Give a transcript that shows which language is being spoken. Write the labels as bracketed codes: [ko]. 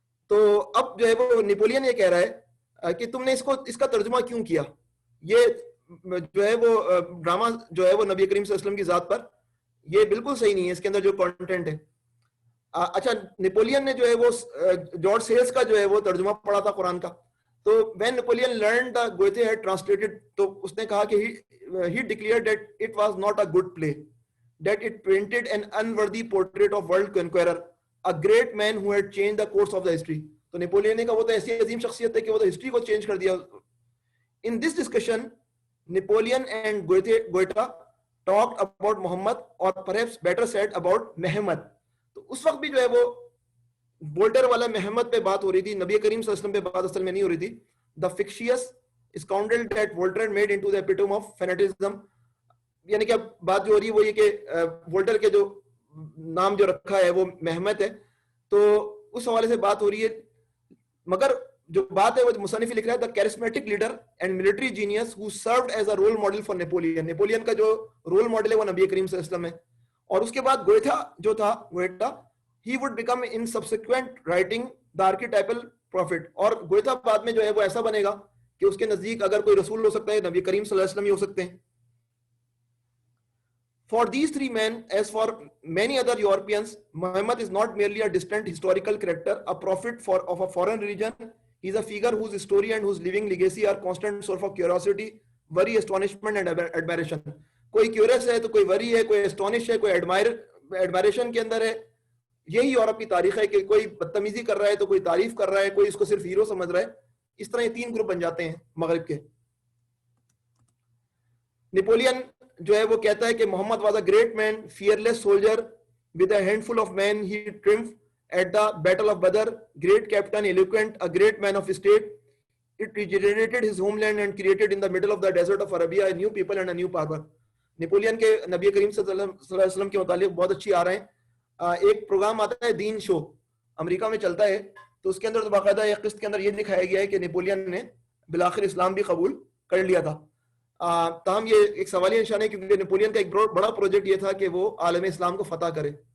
[ur] تو اب جو ہے وہ نیپولین یہ کہہ رہا ہے کہ تم نے اس کا ترجمہ کیوں کیا, یہ جو ہے وہ ڈرامہ جو ہے وہ نبی کریم صلی اللہ علیہ وسلم کی ذات پر یہ بالکل صحیح نہیں ہے, اس کے اندر جو کانٹینٹ ہے. اچھا, نیپولین نے جو ہے وہ جارج سیلز کا جو ہے وہ ترجمہ پڑھا تھا قرآن کا. [en] تو when Napoleon learned that Goethe had translated, [ur] تو اس نے کہا کہ [en] he declared that it was not a good play, that it painted an unworthy portrait of world conqueror, a great man who had changed the course of the history. [ur] تو Napoleon نے کہا وہ تو ایسی عظیم شخصیت ہے کہ وہ تو ہسٹری کو چینج کر دیا. [en] In this discussion, Napoleon and Goethe talked about Muhammad, or perhaps better said about Mehmet. [ur] تو اس وقت بھی جو ہے وہ وولٹر والا محمد پہ بات ہو رہی تھی, نبی کریم صلی اللہ علیہ وسلم پہ بات اصل میں نہیں ہو رہی تھی. [en] The fictitious scoundrel that Voltaire made into the epitome of fanaticism, [ur] یعنی کہ اب بات جو ہو رہی ہے وہ یہ کہ وولٹر کے جو نام جو رکھا ہے وہ محمد ہے, تو اس حوالے سے بات ہو رہی ہے. مگر جو بات ہے وہ مصنف لکھ رہا ہے [en] the charismatic leader and military genius who served as a role model for Napoleon. [ur] Napoleon کا جو رول ماڈل ہے وہ نبی کریم صلی اللہ علیہ وسلم ہے. اور اس کے بعد گوئتھا جو تھا, گوئٹا, [en] he would become in subsequent writing the archetypal prophet. [ur] اور گوئتھا بعد میں جو ہے وہ ایسا بنے گا کہ اس کے نزدیک اگر کوئی رسول ہو سکتا ہے نبی کریم صلی اللہ علیہ وسلم ہی ہو سکتے ہیں. [en] For these three men, as for many other Europeans, Muhammad is not merely a distant historical character, a prophet of a foreign religion. He is a figure whose story and whose living legacy are constant source of curiosity, worry, astonishment and admiration. [ur] کوئی curious ہے تو کوئی worry ہے, کوئی astonish ہے, کوئی admiration کے اندر ہے. یہی یورپ کی تاریخ ہے کہ کوئی بدتمیزی کر رہا ہے تو کوئی تعریف کر رہا ہے, کوئی اس کو صرف ہیرو سمجھ رہا ہے. اس طرح یہ تین گروپ بن جاتے ہیں مغرب کے. نیپولین جو ہے وہ کہتا ہے کہ محمد [en] was a great man, fearless soldier, with a handful of men he triumphed at the battle of Badr, great captain, eloquent, a great man of state. It regenerated his homeland and created in the middle of the desert of Arabia a new people and a new power. [ur] Napoleon کے نبی کریم صلی اللہ علیہ وسلم کے متعلق بہت اچھی آ رہے ہیں. ایک پروگرام آتا ہے دین شو, امریکہ میں چلتا ہے, تو اس کے اندر تو باقاعدہ ایک قسط کے اندر یہ دکھایا گیا ہے کہ نیپولین نے بالآخر اسلام بھی قبول کر لیا تھا. تاہم یہ ایک سوالیہ نشان ہے کیونکہ نیپولین کا ایک بڑا پروجیکٹ یہ تھا کہ وہ عالم اسلام کو فتح کرے.